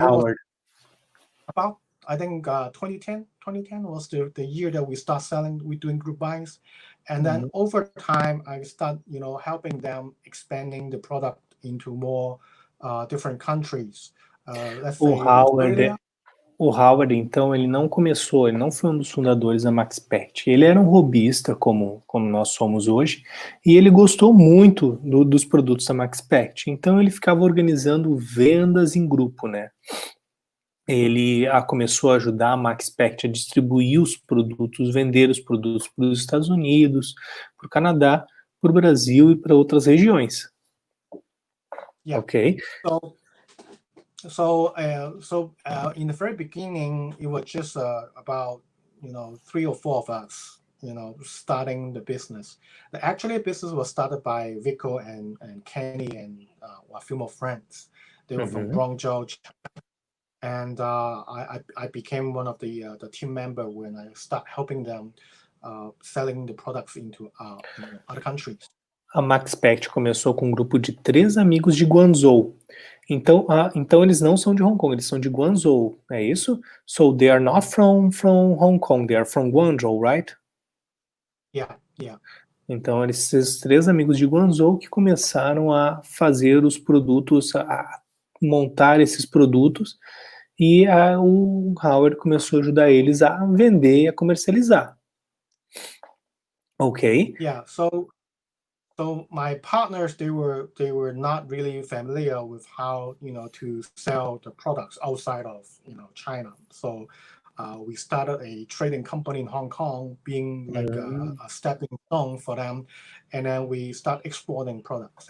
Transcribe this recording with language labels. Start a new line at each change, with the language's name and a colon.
English: Howard? about, I think 2010 was the year that we start selling, we're doing group buys. And then over time, I start, helping them expanding the product into more different countries. Let's say Australia.
Portuguese: O Howard, então, ele não foi um dos fundadores da Maxspect. Ele era um hobbyista, como nós somos hoje, e ele gostou muito dos produtos da Maxspect. Então, ele ficava organizando vendas em grupo, né? Ele começou a ajudar a Maxspect a distribuir os produtos, vender os produtos para os Estados Unidos, para o Canadá, para o Brasil e para outras regiões.
English: Yeah. Ok? So in the very beginning, it was just about 3 or 4 of us, starting the business. Actually, the business was started by Vico and Kenny and a few more friends. They were from Guangzhou, and I became one of the team member when I start helping them selling the products into other countries.
Portuguese: A Maxspect começou com um grupo de 3 amigos de Guangzhou. Então eles não são de Hong Kong, eles são de Guangzhou, é isso?
English: So they are not from Hong Kong, they are from Guangzhou, right? Yeah.
Portuguese: Então esses 3 amigos de Guangzhou que começaram a fazer os produtos, a montar esses produtos, e o Howard começou a ajudar eles a vender e a comercializar. Ok?
English: Yeah, so my partners, they were not really familiar with how to sell the products outside of China. So we started a trading company in Hong Kong, being like a stepping stone for them, and then we start exporting products.